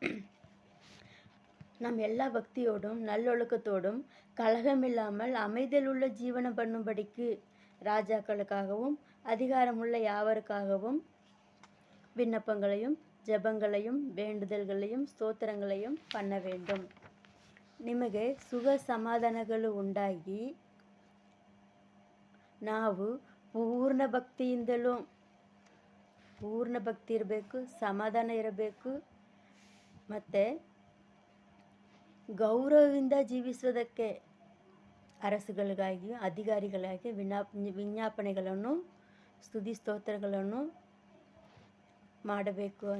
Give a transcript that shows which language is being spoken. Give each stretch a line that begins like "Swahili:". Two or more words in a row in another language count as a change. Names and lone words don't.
Tamil: நம் எல்லா பக்தியோடும் நல்லொழுக்கத்தோடும் கலகமில்லாமல் அமைதலுள்ள ஜீவனம் பண்ணும்படிக்கு ராஜாக்களுக்காகவும் அதிகாரமுள்ள யாவருக்காகவும் விண்ணப்பங்களையும் ஜெபங்களையும் வேண்டுதல்களையும் ಸ್ತೋತ್ರங்களையும் பண்ண வேண்டும்.
Kannada: ನಿಮಗೆ ಸುಖ ಸಮಾಧಾನಗಳು ಉಂಟಾಗಿ ನಾವು ಪೂರ್ಣ ಭಕ್ತಿ ಇರಬೇಕು, ಸಮಾಧಾನ ಇರಬೇಕು, ಮತ್ತು ಗೌರವದಿಂದ ಜೀವಿಸೋದಕ್ಕೆ ಅರಸುಗಳಿಗಾಗಿ, ಅಧಿಕಾರಿಗಳಾಗಿ ವಿಜ್ಞಾಪನೆಗಳನ್ನು, ಸ್ತುತಿ ಸ್ತೋತ್ರಗಳನ್ನು ಮಾಡಬೇಕು ಅಂದ.